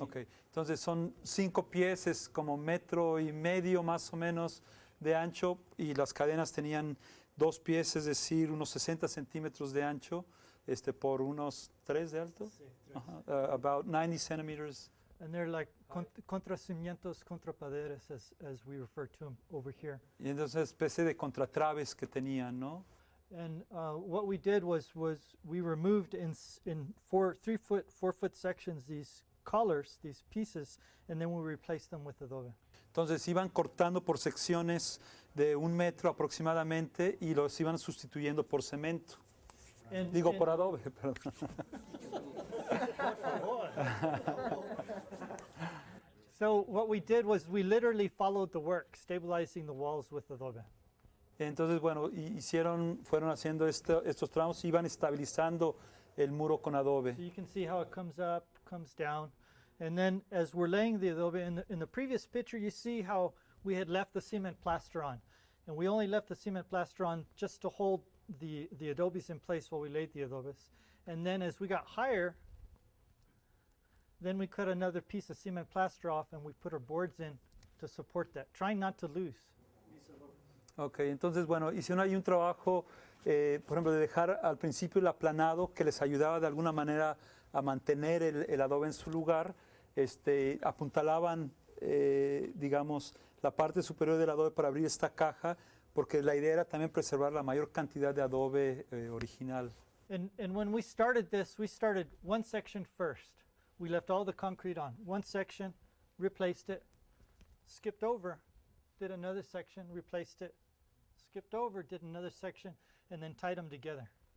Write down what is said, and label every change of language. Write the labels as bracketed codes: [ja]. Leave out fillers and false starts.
[en] Okay. [es] Entonces son 5 pies, es como 1,5 metros más o menos de ancho y las cadenas tenían 2 pies, es decir, unos 60 centímetros de ancho por unos 3 de alto. Sí, [en] About 90 centimeters. And they're like contracimientos, contrapaderes, as we refer to them over here. [es] Y entonces especie de contratraves que tenían, ¿no? [en] And what we did was we removed in 3 foot, 4 foot sections these collars, these pieces, and then we replaced them with adobe. [es] Entonces iban cortando por secciones de 1 metro aproximadamente y los iban sustituyendo por cemento. Digo, por adobe, perdón. [en] So what we did was we literally followed the work, stabilizing the walls with adobe. [es] Entonces, bueno, fueron haciendo estos tramos, iban estabilizando el muro con adobe. [en] So you can see how it comes up, comes down. And then as we're laying the adobe, in the previous picture, you see how we had left the cement plaster on. And we only left the cement plaster on just to hold the adobes in place while we laid the adobes. And then as we got higher, then we cut another piece of cement plaster off and we put our boards in to support that, trying not to lose these adobes. [es] Ok, entonces, bueno, hicieron ahí un trabajo, por ejemplo, de dejar al principio el aplanado que les ayudaba de alguna manera a mantener el adobe en su lugar. Apuntalaban, digamos, la parte superior del adobe para abrir esta caja, porque la idea era también preservar la mayor cantidad de adobe original. [en] And when we started this, we started one section first. We left all the concrete on. One section, replaced it, skipped over, did another section, replaced it, skipped over, did another section, and then tied them together.